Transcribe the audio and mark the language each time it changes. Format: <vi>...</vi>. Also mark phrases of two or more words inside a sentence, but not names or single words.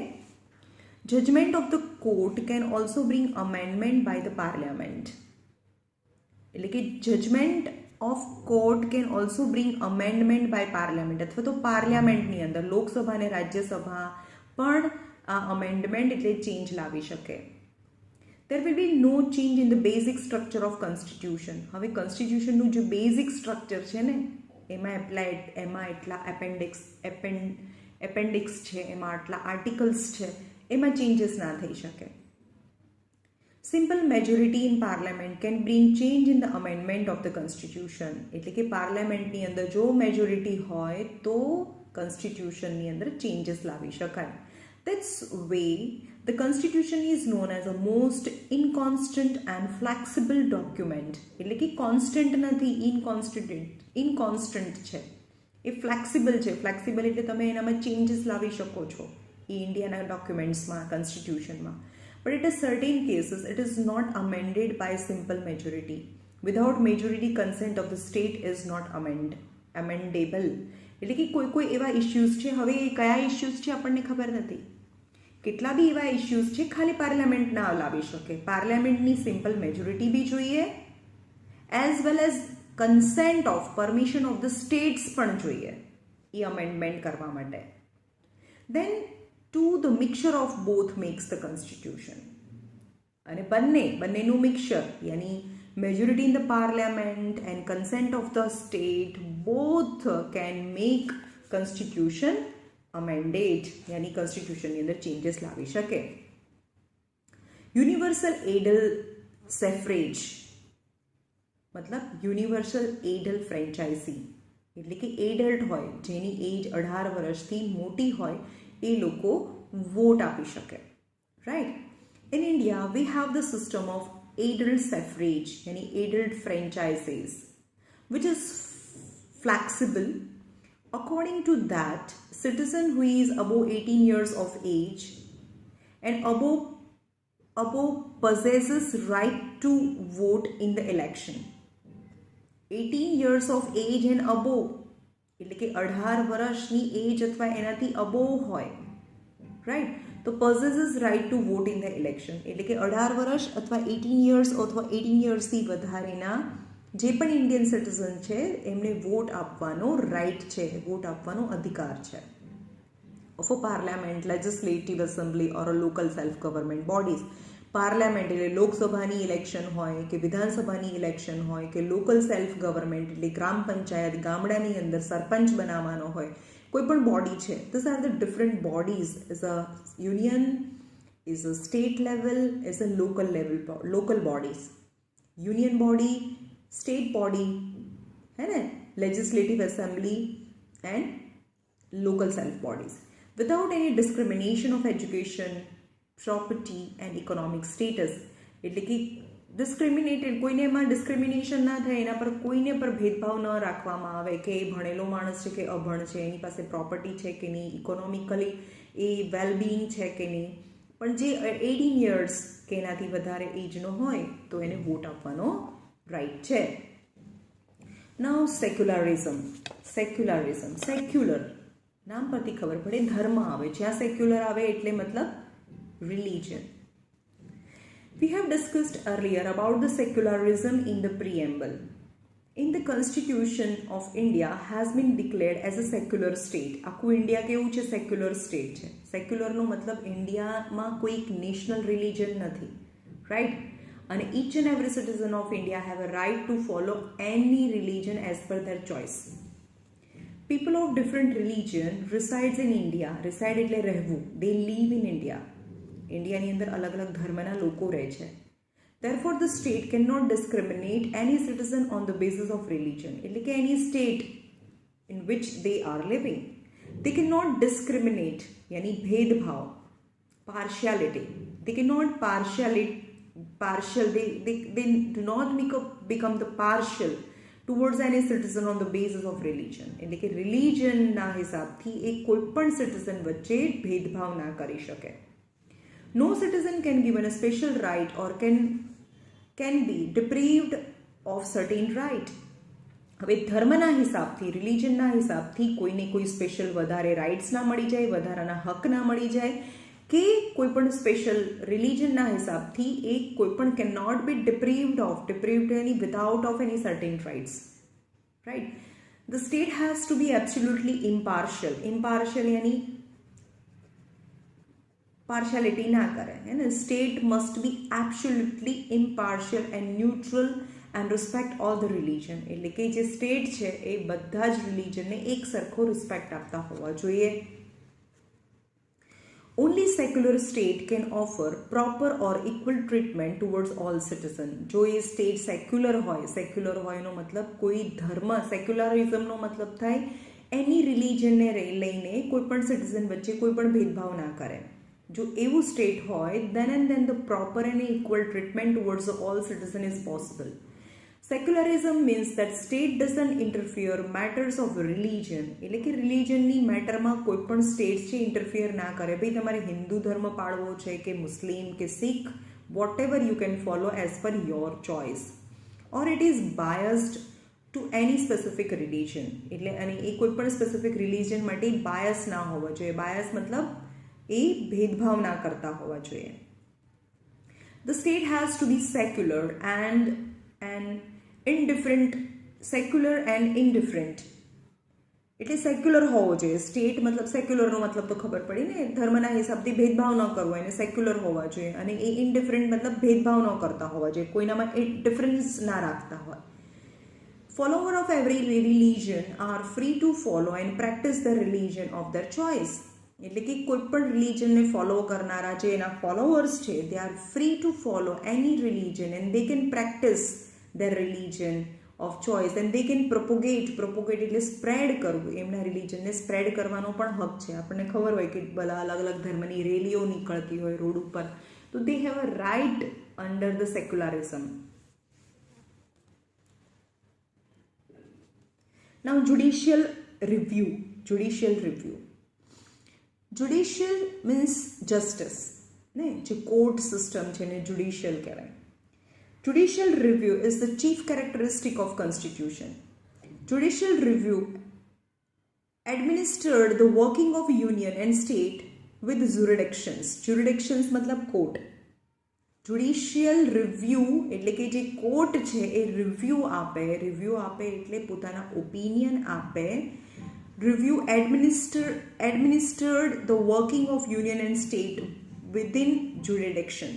<en>judgement of the court can also bring amendment by the parliament.</en> <gu>એટલે કે</gu> <en>judgement of court can also bring amendment by parliament,</en> <gu>અથવા તો પાર્લિયામેન્ટની અંદર લોકસભા અને રાજ્યસભા પણ આ અમેન્ડમેન્ટ એટલે ચેન્જ લાવી શકે.</gu> <en>there will be no change in the basic structure of constitution.</en> <gu>હવે કોન્સ્ટિટ્યુશનનું જે બેઝિક સ્ટ્રક્ચર છે ને એમાં એટલા એપેન્ડિક્સ છે, એમાં આટલા આર્ટિકલ્સ છે, એમાં ચેન્જીસ ના થઈ શકે.</gu> <en>simple majority in parliament can bring change in the amendment of the constitution.</en> <gu>એટલે કે પાર્લામેન્ટની અંદર જો મેજોરિટી હોય તો કોન્સ્ટિટ્યુશનની અંદર ચેન્જીસ લાવી શકાય.</gu> <en>That's way the constitution is known as a most inconstant and flexible document.</en> <gu>એટલે કે કોન્સ્ટન્ટ નથી, ઇનકોન્સ્ટન્ટ છે, એ ફ્લેક્સિબલ છે. ફ્લેક્સિબલ એટલે તમે એનામાં ચેન્જીસ લાવી શકો છો એ ઇન્ડિયાના ડોક્યુમેન્ટ્સમાં, કોન્સ્ટિટ્યુશનમાં.</gu> <en>But at a certain cases it is not amended by simple majority. Without majority consent of the state is not amendable.</en> <gu>એટલે કે કોઈ એવા ઇશ્યુઝ છે, હવે એ કયા ઇશ્યુઝ છે આપણને ખબર નથી. કેટલા બી એવા ઇશ્યુઝ છે ખાલી પાર્લામેન્ટ ના લાવી શકે. પાર્લામેન્ટની સિમ્પલ મેજોરિટી બી જોઈએ,</gu> <en>as well as consent of permission of the states</en> <gu>પણ જોઈએ એ અમેન્ડમેન્ટ કરવા માટે.</gu> <en>then to the mixture of both makes the constitution.</en> <gu>અને બંનેનું મિક્સચર યાની</gu> <en>majority in the parliament and consent of the state both can make constitution amended.</en> <gu>यानी constitution ની અંદર changes લાવી શકે.</gu> <en>universal adult suffrage</en> <gu>मतलब</gu> <en>universal adult franchisee</en> <gu>એટલે કે એડલ્ટ હોય જેની એજ 18 વર્ષથી મોટી હોય એ લોકો વોટ આપી શકે. રાઈટ.</gu> <en>In India we have the system of adult suffrage यानी adult franchises which is flexible. According to that, citizen who is above 18 years of age and above possesses right to vote in the election. 18 years of age and above</en> <gu>એટલે કે 18 વર્ષની એજ અથવા એનાથી above હોય, રાઈટ, તો</gu> <en>possesses right to vote in the election.</en> <gu>એટલે કે 18 વર્ષ અથવા 18 years અથવા 18 yearsથી વધારેના જે પણ ઇન્ડિયન સિટીઝન છે એમને વોટ આપવાનો રાઈટ છે, વોટ આપવાનો અધિકાર છે.</gu> <en>of a parliament, legislative assembly or a local self government bodies.</en> <gu>પાર્લામેન્ટ એટલે લોકસભાની ઇલેક્શન હોય કે વિધાનસભાની ઇલેક્શન હોય કે લોકલ સેલ્ફ ગવર્મેન્ટ એટલે ગ્રામ પંચાયત, ગામડાની અંદર સરપંચ બનાવવાનો હોય, કોઈ પણ બોડી છે.</gu> <en>these are the different bodies. is a union, is a state level, is a local bodies. union body, state body</en> <hi>है ना,</hi> <en>legislative assembly and local self bodies without any discrimination of education, property and economic status.</en> <gu>એટલે કે ડિસ્ક્રિમિનેટેડ, કોઈને એમાં ડિસ્ક્રિમિનેશન ના થાય, એના પર કોઈને પર ભેદભાવ ન રાખવામાં આવે કે એ ભણેલો માણસ છે કે અભણ છે, એની પાસે પ્રોપર્ટી છે કે નહીં, ઇકોનોમિકલી એ વેલબિંગ છે કે નહીં. પણ જે 18 years કે એનાથી વધારે એજનો હોય તો એને વોટ આપવાનો રાઈટ છે.</gu> <en>now secularism.</en> <gu>સેક્યુલર નામ પરથી ખબર પડે ધર્મ આવે. જ્યાં સેક્યુલર આવે એટલે મતલબ religion.</gu> <en>We have discussed earlier about the secularism in the preamble. In the Constitution of India has been declared as a secular state.</en> <gu>આખું ઇન્ડિયા કેવું છે? સેક્યુલર સ્ટેટ છે. સેક્યુલરનો મતલબ ઇન્ડિયામાં કોઈ નેશનલ રિલિજન નથી, રાઈટ?</gu> <en>અને each and every citizen of India have a right to follow any religion as per their choice. People of different religion resides in India.</en> <gu>Reside એટલે રહેવું.</gu> <en>They live in India.</en> <gu>ઇન્ડિયાની અંદર અલગ અલગ ધર્મના લોકો રહે છે.</gu> <en>Therefore the state cannot discriminate any citizen on the basis of religion.</en> <gu>એટલે કે</gu> <en>any state in which they are living, they cannot discriminate</en> <hi>यानी भेदभाव,</hi> <en>partiality. They cannot they do not become the partial towards any citizen on the basis of religion.</en> <gu>એટલે કે રિલિજનના હિસાબથી એ કોઈ પણ સિટીઝન વચ્ચે ભેદભાવ ના કરી શકે.</gu> <en>No citizen can given a special right or can be deprived of certain right.</en> <gu>હવે ધર્મના હિસાબથી, રિલિજનના હિસાબથી કોઈને કોઈ સ્પેશિયલ વધારે રાઇટ્સ ના મળી જાય, વધારાના હક ના મળી જાય, કે કોઈ પણ સ્પેશિયલ રિલિજનના હિસાબથી એ કોઈ પણ</gu> <en>can not be deprived any without of any certain rights,</en> <gu>રાઈટ?</gu> <en>the state has to be absolutely impartial यानी</en> <gu>પાર્શિયાલિટી ના કરે, હે ને?</gu> <en>state must be absolutely impartial and neutral and respect all the religion.</en> <gu>એટલે કે જે સ્ટેટ છે એ બધા જ રિલિજનને એક સરખો રિસ્પેક્ટ આપતા હોવા જોઈએ.</gu> <en>only secular state can offer proper or equal treatment towards all citizens.</en> <gu>જો એ સ્ટેટ સેક્યુલર હોય એનો મતલબ કોઈ ધર્મ, સેક્યુલરિઝમનો મતલબ થાય એની રિલિજનને લઈને કોઈ પણ સિટીઝન વચ્ચે કોઈ પણ ભેદભાવ ના કરે. જો એવું સ્ટેટ હોય</gu> <en>then and then the proper and equal treatment towards all citizens is possible. Secularism means that state doesn't interfere matters of religion.</en> <gu>એટલે કે રિલિજનની મેટરમાં કોઈ પણ સ્ટેટ છે ઇન્ટરફિયર ના કરે. ભાઈ તમારે હિન્દુ ધર્મ પાળવો છે કે મુસ્લિમ કે શીખ,</gu> <en>whatever you can follow as per your choice, or it is biased to any specific religion.</en> <gu>એટલે અને એ કોઈ પણ સ્પેસિફિક રિલિજન માટે બાયસ ના હોવા જોઈએ. બાયસ મતલબ એ ભેદભાવ ના કરતા હોવા જોઈએ.</gu> <en>The state has to be secular and indifferent.</en> <gu>એટલે સેક્યુલર હોવો જોઈએ સ્ટેટ. મતલબ સેક્યુલરનો મતલબ તો ખબર પડી ને, ધર્મના હિસાબથી ભેદભાવ ન કરવો, એને સેક્યુલર હોવા જોઈએ. અને એ ઇનડિફરન્ટ મતલબ ભેદભાવ ન કરતા હોવા જોઈએ, કોઈનામાં એ ડિફરન્સ ના રાખતા હોય.</gu> <en>Follower of every religion are free to follow and practice the religion of their choice.</en> <gu>એટલે કે કોઈ પણ રિલિજનને ફોલો કરનારા જે એના ફોલોવર્સ છે</gu> <en>they are free to follow any religion and they can practice their religion of choice and they can propagate</en> <gu>એટલે સ્પ્રેડ કરવું. એમના રિલિજનને સ્પ્રેડ કરવાનો પણ હક છે. આપણને ખબર હોય કે બધા અલગ અલગ ધર્મની રેલીઓ નીકળતી હોય રોડ ઉપર, તો</gu> <en>they have a right under the secularism. Now judicial review. Judicial means justice</en> <gu>ને, જે કોર્ટ સિસ્ટમ છે એને જ્યુડિશિયલ કહેવાય.</gu> <en>Judicial review is the chief characteristic of constitution. Judicial review administered the working of union and state with jurisdictions.</en> <gu>Jurisdictions મતલબ કોર્ટ.</gu> <en>Judicial review</en> <gu>એટલે કે જે કોર્ટ છે એ રિવ્યૂ આપે એટલે પોતાના ઓપિનિયન આપે.</gu> <en>Review administered the working of union and state within jurisdictions.</en>